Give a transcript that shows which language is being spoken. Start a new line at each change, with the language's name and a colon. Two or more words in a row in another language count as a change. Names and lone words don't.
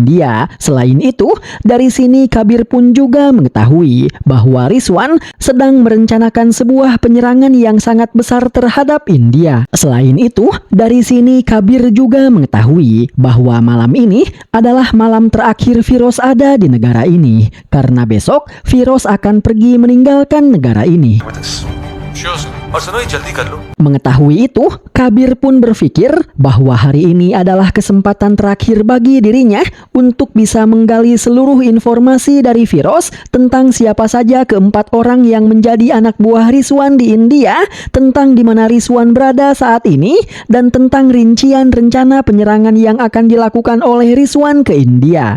Indonesian: Selain itu, dari sini Kabir pun juga mengetahui mengetahui bahwa Rizwan sedang merencanakan sebuah penyerangan yang sangat besar terhadap India. Selain itu, dari sini Kabir juga mengetahui bahwa malam ini adalah malam terakhir Firoz ada di negara ini, karena besok Firoz akan pergi meninggalkan negara ini.
English: sure sir
Hindi: और सुनो ये जल्दी कर लो
Indonesian: Mengetahui itu, Kabir pun berpikir bahwa hari ini adalah kesempatan terakhir bagi dirinya untuk bisa menggali seluruh informasi dari Firoz tentang siapa saja keempat orang yang menjadi anak buah Rizwan di India, tentang di mana Rizwan berada saat ini, dan tentang rincian rencana penyerangan yang akan dilakukan oleh Rizwan ke India.